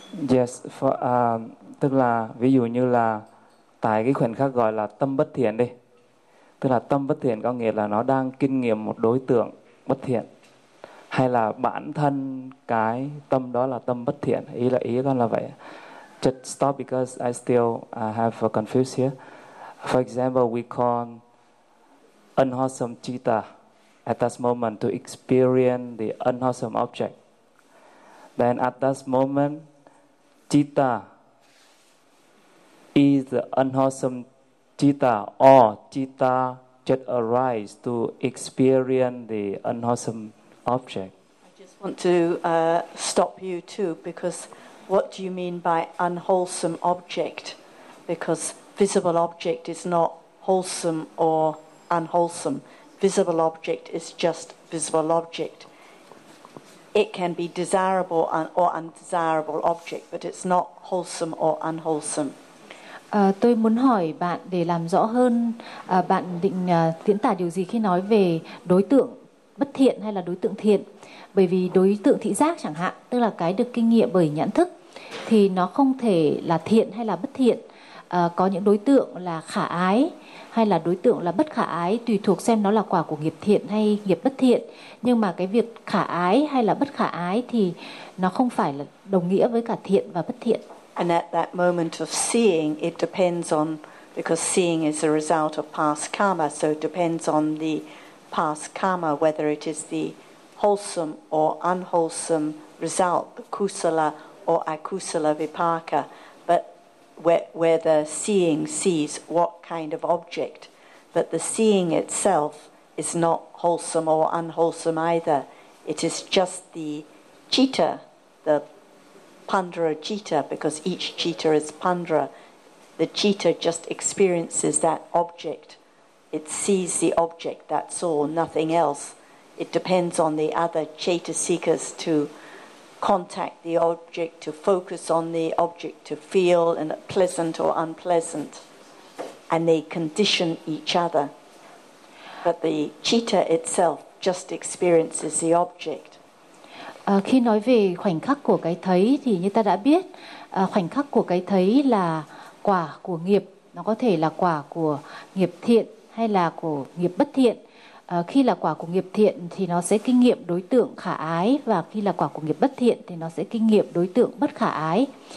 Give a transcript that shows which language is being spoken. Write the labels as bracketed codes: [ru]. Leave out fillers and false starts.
[vi] Yes, for, tức là ví dụ như là tại cái khoảnh khắc gọi là tâm bất thiện đi. Tức là tâm bất thiện có nghĩa là nó đang kinh nghiệm một đối tượng bất thiện, hay là bản thân cái tâm đó là tâm bất thiện. Ý con là vậy. [en] Just stop because I still have a confused here. For example, we call unwholesome citta at that moment to experience the unwholesome object. Then at that moment, citta is the unwholesome citta, or citta just arise to experience the unwholesome object. I just want to stop you too, because what do you mean by unwholesome object? Because visible object is not wholesome or unwholesome. Visible object is just visible object. It can be desirable or undesirable object, but it's not wholesome or unwholesome. [vi] Tôi muốn hỏi bạn để làm rõ hơn, bạn định diễn tả điều gì khi nói về đối tượng bất thiện hay là đối tượng thiện? Bởi vì đối tượng thị giác chẳng hạn, tức là cái được kinh nghiệm bởi nhãn thức, thì nó không thể là thiện hay là bất thiện. Có những đối tượng là khả ái hay là đối tượng là bất khả ái, tùy thuộc xem nó là quả của nghiệp thiện hay nghiệp bất thiện. Nhưng mà cái việc khả ái hay là bất khả ái thì nó không phải là đồng nghĩa với cả thiện và bất thiện. [en] And at that moment of seeing, it depends on, because seeing is a result of past karma, so it depends on the past karma, whether it is the wholesome or unwholesome result, the kusala or akusala vipaka, but where the seeing sees what kind of object. But the seeing itself is not wholesome or unwholesome either. It is just the citta, the Pandra citta, because each citta is Pandra. The citta just experiences that object. It sees the object, that's all, nothing else. It depends on the other citta seekers to contact the object, to focus on the object, to feel and pleasant or unpleasant. And they condition each other. But the citta itself just experiences the object. [vi] Khi nói về khoảnh khắc của cái thấy thì như ta đã biết, khoảnh khắc của cái thấy là quả của nghiệp. Nó có thể là quả của nghiệp thiện hay là của nghiệp bất thiện. Khi là quả của nghiệp thiện thì nó sẽ kinh nghiệm đối tượng khả ái, và khi là quả của nghiệp bất thiện thì nó sẽ kinh nghiệm đối tượng bất khả ái.